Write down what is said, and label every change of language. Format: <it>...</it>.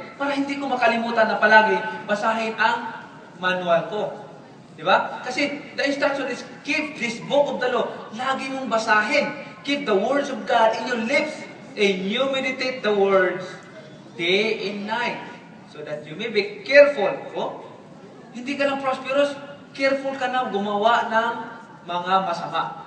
<tl>Para hindi ko makalimutan na palagi basahin ang manual ko. Di ba?</tl> <en>Kasi the instruction is keep this book of the law.</en> <tl>Lagi mong basahin.</tl> <en>Keep the words of God in your lips and you meditate the words day and night so that you may be careful.</en> <tl>Oh, hindi ka lang prosperous, careful ka na gumawa ng mga masama.</tl>